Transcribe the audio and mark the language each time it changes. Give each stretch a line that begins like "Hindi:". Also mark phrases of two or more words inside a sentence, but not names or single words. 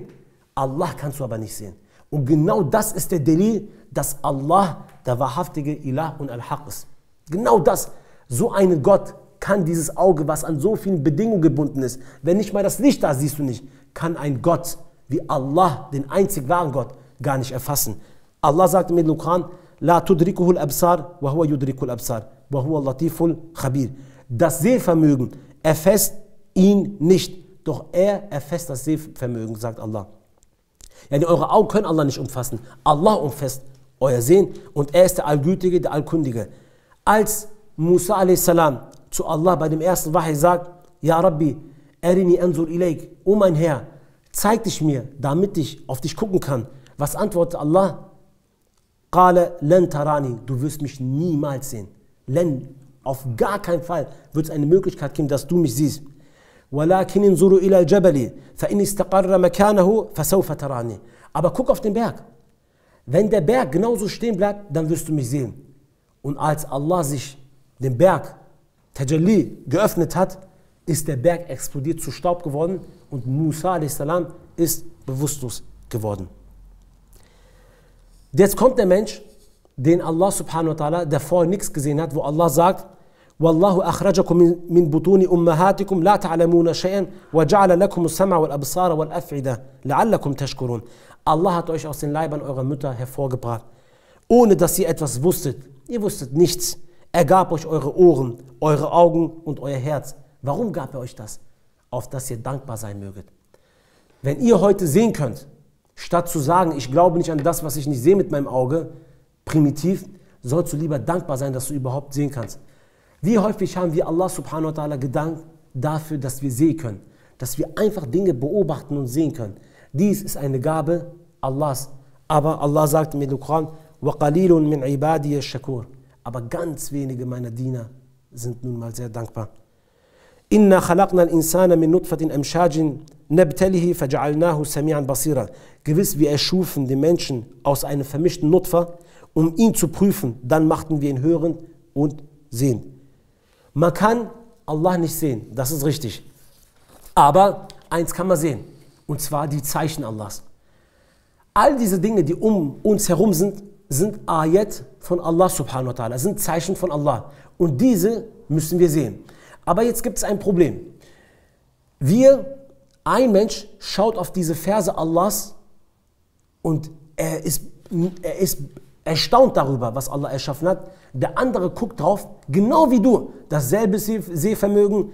German: Allah kannst du aber nicht sehen. Und genau das ist der Delil, dass Allah der wahrhaftige Ilah und Al-Haq ist. Genau das, so ein Gott kann dieses Auge, was an so vielen Bedingungen gebunden ist, wenn nicht mal das Licht da siehst du nicht, kann ein Gott wie Allah, den einzig wahren Gott, gar nicht erfassen. Allah sagt im Koran,
Arabic: لا تدركه الأبصار وهو يدرك الأبصار وهو اللطيف الخبير.
German: Das Sehvermögen erfasst ihn nicht, doch er erfasst das Sehvermögen, sagt Allah. Ja, eure Augen können Allah nicht umfassen. Allah umfasst euer Sehen und er ist der Allgütige, der Allkundige. Als Musa a.s. zu Allah bei dem ersten Wahi sagt,
Arabic: يا رب أرني أنظر إليك,
German: o mein Herr, zeig dich mir, damit ich auf dich gucken kann. Was antwortet Allah?
Arabic: قال لن تراني,
German: du wirst mich niemals sehen. Len, auf gar keinen Fall wird es eine Möglichkeit geben, dass du mich siehst.
Arabic: ولكن انظر إلى الجبل فإن استقر مكانه فسوف تراني.
German: Aber guck auf den Berg. Wenn der Berg genauso stehen bleibt, dann wirst du mich sehen. Und als Allah sich den Berg Tajalli geöffnet hat, ist der Berg explodiert zu Staub geworden und Musa a.s. ist bewusstlos geworden. Jetzt kommt der Mensch, den Allah
Arabic: سبحانه وتعالى,
German: der vorher nichts gesehen hat, wo Allah sagt,
Arabic: والله أخرجكم من بطون أمهاتكم لا تعلمون شيئا وجعل لكم السمع والأبصار والأفئدة لعلكم تشكرون.
German: Allah hat euch aus den Leibern eurer Mütter hervorgebracht, ohne dass ihr etwas wusstet. Ihr wusstet nichts. Er gab euch eure Ohren, eure Augen und euer Herz. Warum gab er euch das? Auf dass ihr dankbar sein möget. Wenn ihr heute sehen könnt, statt zu sagen, ich glaube nicht an das, was ich nicht sehe mit meinem Auge, primitiv, sollst du lieber dankbar sein, dass du überhaupt sehen kannst. Wie häufig haben wir Allah
Arabic: سبحانه وتعالى
German: gedankt dafür, dass wir sehen können, dass wir einfach Dinge beobachten und sehen können. Dies ist eine Gabe Allahs. Aber Allah sagt im Koran,
Arabic: وَقَلِيلٌ مِنْ عِبَادِيَ الشَّكُورِ.
German: Aber ganz wenige meiner Diener sind nun mal sehr dankbar.
Arabic: إنا خلقنا الإنسان من نطفة أمشاج نبتليه فجعلناه سميعا بصيرا.
German: Gewiss, wir erschufen den Menschen aus einem vermischten Nutfa, um ihn zu prüfen. Dann machten wir ihn hören und sehen. Man kann Allah nicht sehen, das ist richtig. Aber eins kann man sehen, und zwar die Zeichen Allahs. All diese Dinge, die um uns herum sind, sind Ayat von Allah
Arabic: سبحانه وتعالى,
German: sind Zeichen von Allah. Und diese müssen wir sehen. Aber jetzt gibt es ein Problem. Ein Mensch schaut auf diese Verse Allahs und er ist erstaunt darüber, was Allah erschaffen hat. Der andere guckt drauf, genau wie du, dasselbe Sehvermögen.